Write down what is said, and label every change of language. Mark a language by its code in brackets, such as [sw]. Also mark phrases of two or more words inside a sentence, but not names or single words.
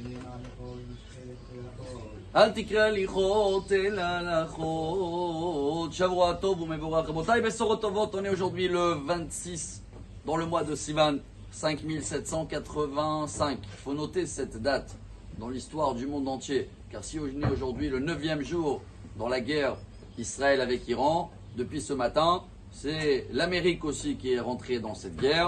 [he] אל תקרא הליכות אלא הלכות. שבוע טוב ומבורך. רבותי, בשורות טובות, [fr] on est aujourd'hui le 26 dans le mois de Sivan 5785. Il faut noter cette date dans l'histoire du monde entier, car si on est aujourd'hui le 9e jour dans la guerre Israël avec Iran, depuis ce matin, c'est l'Amérique aussi qui est rentrée dans cette guerre.